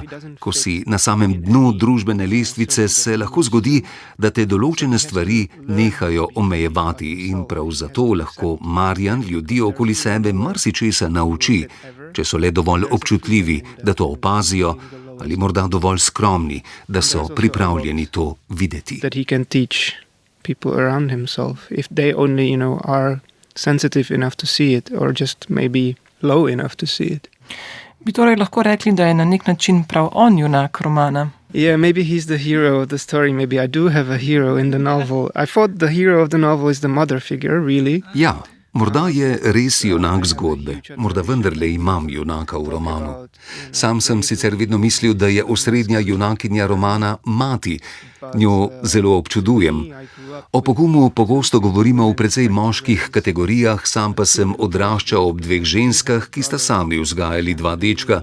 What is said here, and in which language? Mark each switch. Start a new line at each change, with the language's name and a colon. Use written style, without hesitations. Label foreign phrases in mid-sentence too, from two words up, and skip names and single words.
Slovenian: Ko si na samem dnu družbene lestvice, se lahko zgodi, da te določene stvari nehajo omejevati in prav zato lahko Marjan ljudi okoli sebe marsičesa nauči, če so le dovolj občutljivi, da to opazijo, ali morda dovolj skromni, da so pripravljeni to videti.
English: That he can teach people around himself, if they only, are sensitive enough to see it, or just maybe low enough to see it.
Slovenian: Bi torej lahko rekli, da je na nek način prav on junak romana?
English: Yeah, maybe he's the hero of the story. Maybe I do have a hero in the novel. I thought the hero of the novel is the mother figure, really.
Slovenian: Ja, morda je res junak zgodbe, morda vendarle imam junaka v romanu. Sam sem sicer vedno mislil, da je osrednja junakinja romana mati. Njo zelo občudujem. O pogumu pogosto govorimo v precej moških kategorijah, sam pa sem odraščal ob dveh ženskah, ki sta sami vzgajali dva dečka.